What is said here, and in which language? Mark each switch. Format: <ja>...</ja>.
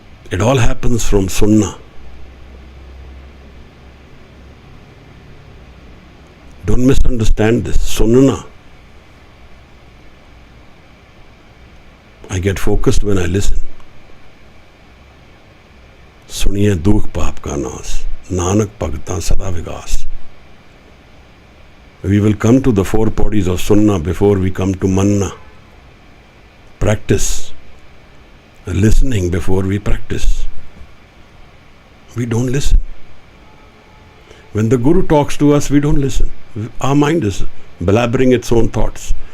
<en>It all happens from Sunnah. Don't misunderstand this. Sunnah. I get focused when I listen.</en> <pa>सुनिए दुख पाप का नाश, नानक भगता सदा Vegas.</pa> <en>We will come to the four bodies of Sunnah before we come to Manna. Practice. Listening before we practice. We don't listen. When the Guru talks to us, we don't listen. Our mind is blabbering its own thoughts.</en>